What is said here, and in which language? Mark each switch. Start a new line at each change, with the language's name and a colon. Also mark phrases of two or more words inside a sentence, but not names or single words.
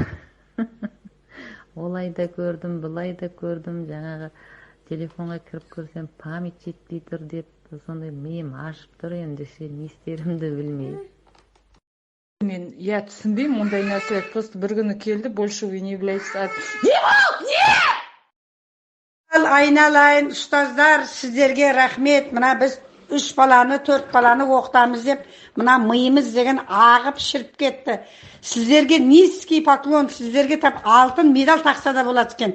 Kazakh: Олай да көрдім, бұлай да көрдім, жаңағы телефонға кіріп көрсем память жетпей тұр деп, сондай миым ашып тұр, енді ше не істерімді білмей. Мен түсінбеймін ондай нәрсе. Просто бір күні келді,
Russian: больше вы не являетесь.
Kazakh: Айналайын ұстаздар, сіздерге рахмет. Мына біз 3 баланы, 4 баланы оқытамыз деп, мына миымыз деген ағып шіріп кетті. Сіздерге
Russian: низкий поклон,
Kazakh: сіздерге тап алтын медаль тақса да болады екен.